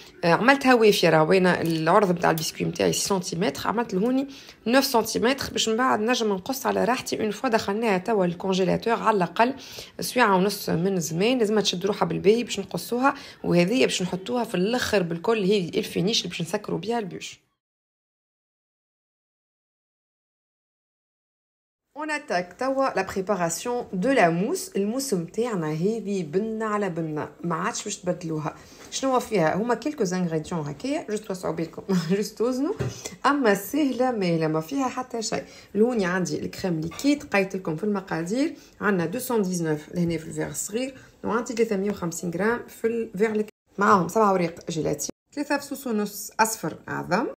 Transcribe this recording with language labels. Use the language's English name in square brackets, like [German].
[Arabic] عملتها وافيه راه وين العرض نتاع البسكوي نتاعي 6 سنتيمتر، عملت لهوني 9 سنتيمتر باش من بعد نجم نقص على راحتي. اون فوا دخلناها توا الكونجيلاتور على الاقل ساعه ونص من زمان، لازم تشد روحها بالباهي باش نقصوها. وهذه باش نحطوها في الاخر بالكل، هي الفينيش اللي باش نسكروا بها البوش. [French] On attaque توا la préparation de la mousse. [Arabic] الموس نتاعنا هذه بنه على بنه ما عادش باش تبدلوها. شنو فيها؟ هما كيلكو انغريديون هكايا جوست توسعوا بينكم جوست توزنوا، اما سهله ماهله ما فيها حتى شيء. الهوني عندي الكريم ليكيد قايت لكم في المقادير، عندنا 219 لهنا في الفير الصغير، وعندي 350 غرام في الفير معاهم 7 وريق جيلاتين، 3 فصوص ونص اصفر اعظم،